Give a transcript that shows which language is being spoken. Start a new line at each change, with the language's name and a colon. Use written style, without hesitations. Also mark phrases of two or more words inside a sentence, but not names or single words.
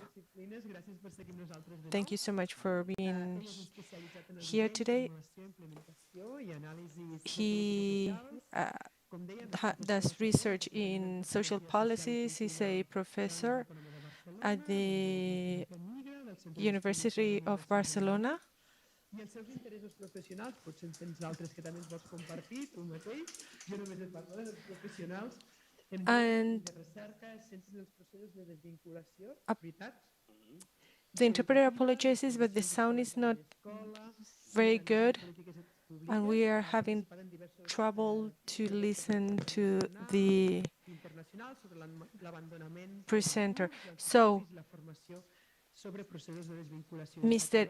English: Thank you so much for being here today. He does research in social policies. He's a professor at the University of Barcelona.
Catalan: I els seus interessos professionals, potser en tens altres que també ens vols compartir, tu mateix. Jo només et parlo dels professionals en de recerca, ciències dels processos de desvinculació, veritat?
English: The interpreter apologizes, but the sound is not very good, and we are having trouble to listen to the presenter. So, Mr.